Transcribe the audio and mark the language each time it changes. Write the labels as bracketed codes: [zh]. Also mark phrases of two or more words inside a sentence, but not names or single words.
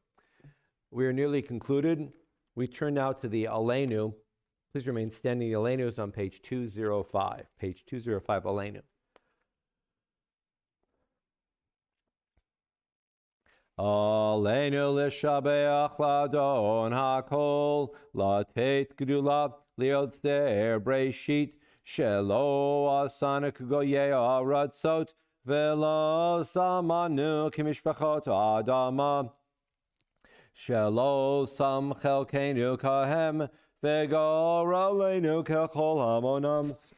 [en] We are nearly concluded. We turn now to the Aleinu. Please remain standing. The Aleinu is on page 205. Page 205, Aleinu. [he] עלינו לשבח לאדון הכל, לתת גדולה ליוצר בראשית, שלא עשנו כגויי הארצות, ולא שמנו כמשפחות האדמה, שלא שם חלקנו כהם, וגור עלינו ככל המונם.